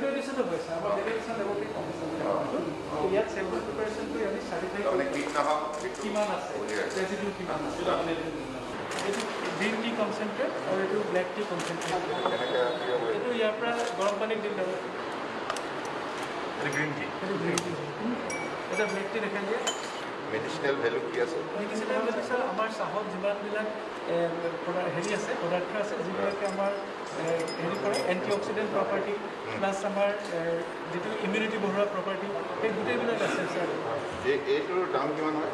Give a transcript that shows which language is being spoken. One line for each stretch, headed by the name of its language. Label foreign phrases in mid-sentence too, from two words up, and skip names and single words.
Assamese: Valuation হৈছে আমাৰ
English: valuation laboratory commission
Assamese: ইয়াত
English: sample preparation
Assamese: কৰি আমি certify তাৰমানে কীটনাশক কিমান আছে residue কিমান আছে এইটো
English: green tea concentrate
Assamese: আৰু এইটো
English: black tea concentrate
Assamese: এইটো ইয়াৰ পৰা গৰম পানীত দিলে
English: green tea
Assamese: এইটো
English: green tea
Assamese: এটা
English: black tea
Assamese: দেখা যায়
English: medicinal value
Assamese: কি আছে?
English: medicinal value
Assamese: স্যাৰ আমাৰ চাহত যিমানবিলাক হেৰি আছে পদাৰ্থ আছে যিবিলাকে আমাৰ হেৰি কৰে
English: antioxidant property plus
Assamese: আমাৰ যিটো ইমিউনিটি বঢ়োৱা প্ৰপাৰ্টি সেই গোটেইবিলাক আছে ছাৰ এইটোৰ দাম কিমান হয়?